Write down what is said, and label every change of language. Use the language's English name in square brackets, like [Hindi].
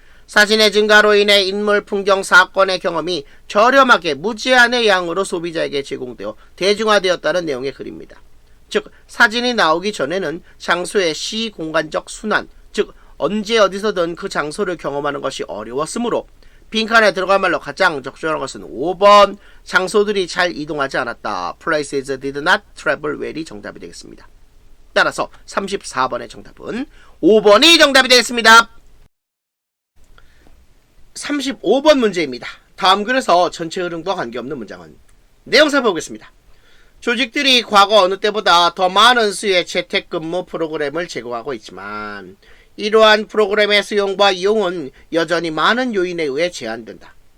[Korean] 사진의 증가로 인해 인물, 풍경, 사건의 경험이 저렴하게 무제한의 양으로 소비자에게 제공되어 대중화되었다는 내용의 글입니다. 즉 사진이 나오기 전에는 장소의 시공간적 순환, 즉 언제 어디서든 그 장소를 경험하는 것이 어려웠으므로 빈칸에 들어갈 말로 가장 적절한 것은 5번 장소들이 잘 이동하지 않았다. [English] Places did not travel well이 정답이 되겠습니다. [Korean] 따라서 34번의 정답은 5번이 정답이 되겠습니다. 35번 문제입니다. 다음 글에서 전체 흐름과 관계없는 문장은 내용 살펴보겠습니다. 조직들이 과거 어느 때보다 더 많은 수의 재택근무 프로그램을 제공하고 있지만 이러한 프로그램의 수용과 이용은 여전히 많은 요인에 의해 제한된다.